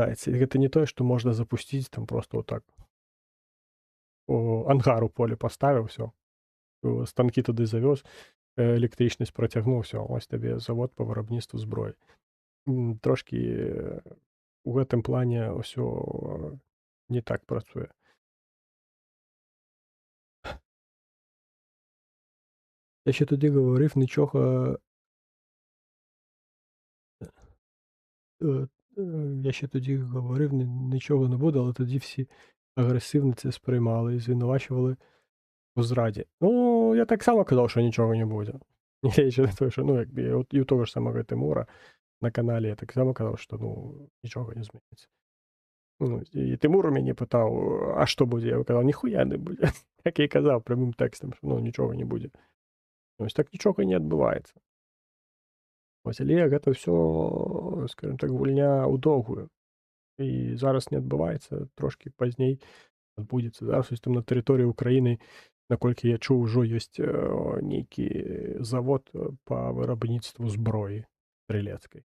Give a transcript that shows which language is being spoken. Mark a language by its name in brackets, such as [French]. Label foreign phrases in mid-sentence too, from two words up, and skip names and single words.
[Belarusian] І гэта не тое, што можна запусціць там просто [Russian] вот так. [Belarusian] Ангар у поле паставіў, ўсё. Станкі туды завёз, электрычнасць працягнуў, ўсё, ось табе завод па вырабніцтву зброі. Трошкі у гэтым плане ўсё не так працуе. [Ukrainian] Я ще тоді говорив, нічого. Я ще тоді говорив, нічого не буде, але тоді всі агресивно це сприймали і звинувачували у зраді. Ну, я так само казав, що нічого не буде. Я ще не той, що, ну, якби, от і у того ж самого Тимура на каналі я так само казав, що, ну, нічого не зміниться. Ну, і Тимур у мене питав, а що буде? Я казав, ніхуя не буде. Так я і казав прямим текстом, що, ну, нічого не буде. Ось так нічого і не відбувається. [Belarusian] Ось, але гэта ўсё, скажем так, гульня ў доўгую. І зараз не адбываецца, трошкі пазней адбудзецца. Зараз вось там на тэрыторыі Украіны, наколькі я чуў, ужо ёсць нейкі завод па вырабніцтву зброі стрэлецкай.